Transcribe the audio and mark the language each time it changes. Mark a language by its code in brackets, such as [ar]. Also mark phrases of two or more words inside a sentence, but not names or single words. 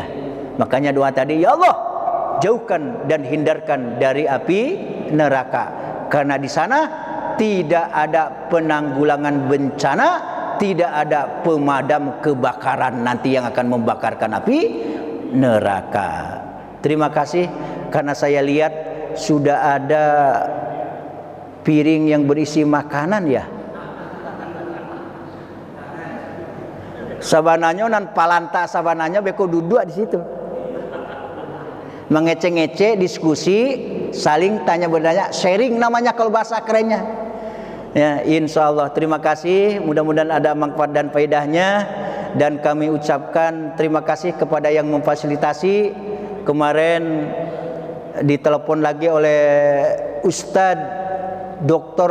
[id] Makanya doa tadi, [ar] يا الله, [id] jauhkan dan hindarkan dari api neraka, karena di sana tidak ada penanggulangan bencana, tidak ada pemadam kebakaran nanti yang akan membakarkan api neraka. Terima kasih, karena saya lihat sudah ada piring yang berisi makanan ya. [min] Sabananya nan palanta sabananya beko duduk di situ. Mengece-ngece, [id] diskusi, saling tanya bertanya, sharing namanya kalau bahasa kerennya. [ar] Ya, إن شاء الله. Terima kasih. [id] Mudah-mudahan ada manfaat dan faedahnya. Dan kami ucapkan terima kasih kepada yang memfasilitasi. Kemarin ditelepon lagi oleh Ustadz Dr.